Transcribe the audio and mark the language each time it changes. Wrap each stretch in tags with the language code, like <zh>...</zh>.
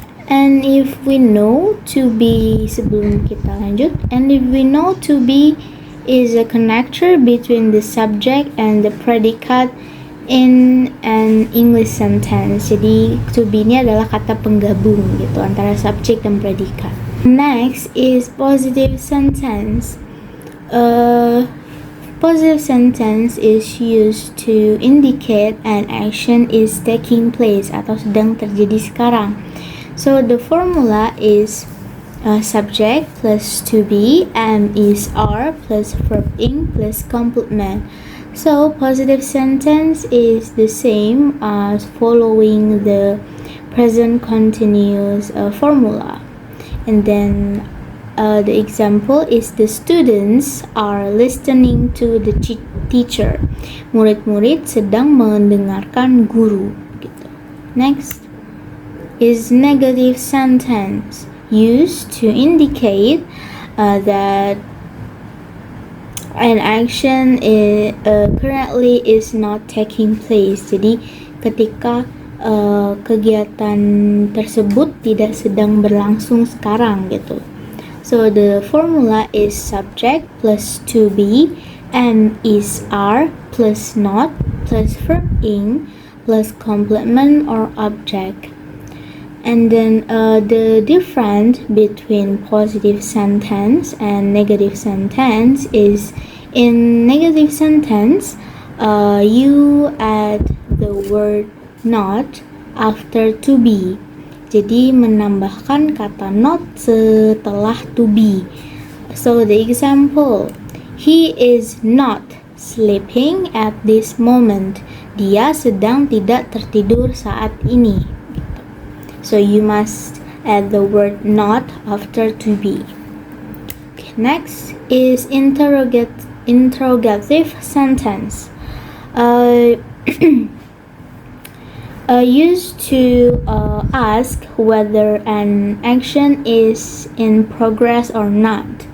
<en>And if we know to be,</en> <id>sebelum kita lanjut,</id> <en>and if we know to be is a connector between the subject and the predicate in an English sentence.</en> <id>Jadi to be ini adalah kata penggabung gitu antara subjek dan predikat.</id> <en>Next is positive sentence. Positive sentence is used to indicate an action is taking place</en> <id>atau sedang terjadi sekarang.</id> <en>So the formula is subject plus to be, am is are plus verb ing plus complement. So positive sentence is the same as following the present continuous formula. And then the example is the students are listening to the teacher.</en> <id>Murid-murid sedang mendengarkan guru. Gitu.</id> <en>Next is negative sentence, used to indicate that an action currently is not taking place.</en> <id>Jadi ketika kegiatan tersebut tidak sedang berlangsung sekarang gitu.</id> <en>So the formula is subject plus to be, am is are plus not plus verb ing plus complement or object. And then the difference between positive sentence and negative sentence is, in negative sentence you add the word not after to be.</en> <id>Jadi menambahkan kata not setelah to be.</id> <en>So the example, he is not sleeping at this moment.</en> <id>Dia sedang tidak tertidur saat ini.</id> <en>So you must add the word not after to be. Okay, next is interrogative sentence. Used to ask whether an action is in progress or not.</en>